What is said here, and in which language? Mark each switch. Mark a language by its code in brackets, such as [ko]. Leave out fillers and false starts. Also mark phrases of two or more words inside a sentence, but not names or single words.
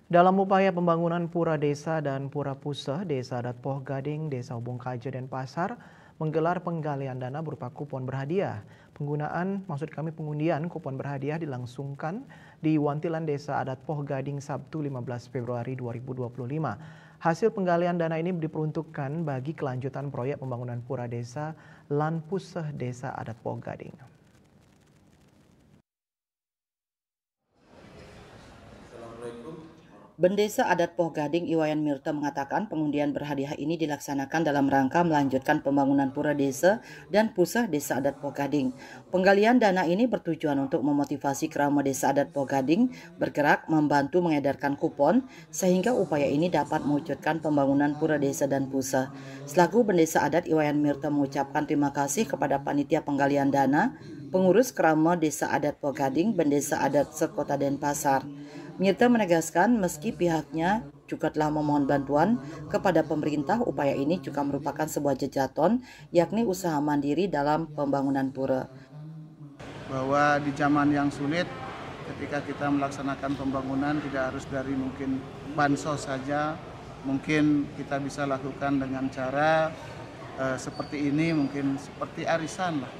[id] Dalam upaya pembangunan Pura Desa dan Pura Puseh, Desa Adat Poh Gading, Desa Ubung Kaje, dan Pasar menggelar penggalian dana berupa kupon berhadiah. Pengundian kupon berhadiah dilangsungkan di Wantilan Desa Adat Poh Gading Sabtu 15 Februari 2025. Hasil penggalian dana ini diperuntukkan bagi kelanjutan proyek pembangunan Pura Desa lan Puseh Desa Adat Poh Gading. Bendesa Adat Poh Gading Iwayan Mirta mengatakan pengundian berhadiah ini dilaksanakan dalam rangka melanjutkan pembangunan Pura Desa dan Puseh Desa Adat Poh Gading. Penggalian dana ini bertujuan untuk memotivasi kerama Desa Adat Poh Gading bergerak membantu mengedarkan kupon sehingga upaya ini dapat mewujudkan pembangunan Pura Desa dan Puseh. Selaku Bendesa Adat Iwayan Mirta mengucapkan terima kasih kepada panitia penggalian dana, pengurus kerama Desa Adat Poh Gading, Bendesa Adat Sekota Denpasar. Mirta menegaskan meski pihaknya juga telah memohon bantuan kepada pemerintah, upaya ini juga merupakan sebuah jejaton, yakni usaha mandiri dalam pembangunan pura. Bahwa di zaman yang sulit, ketika kita melaksanakan pembangunan tidak harus dari mungkin bansos saja, mungkin kita bisa lakukan dengan cara seperti ini, mungkin seperti arisan lah.